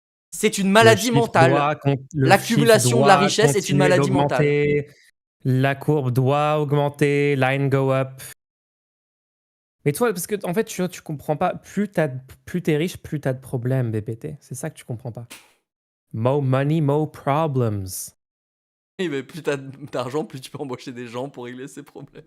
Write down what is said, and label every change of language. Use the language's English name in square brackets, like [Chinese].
[French] C'est une maladie mentale. L'accumulation de la richesse est une maladie mentale. La courbe doit augmenter, [English] line go up. [French] Mais toi, parce que en fait, tu comprends pas. Plus t'es riche, plus t'as de problèmes, BPT. C'est ça que tu comprends pas. [English] More money, more problems. [French] Oui, mais plus t'as d'argent, plus tu peux embaucher des gens pour régler ces problèmes.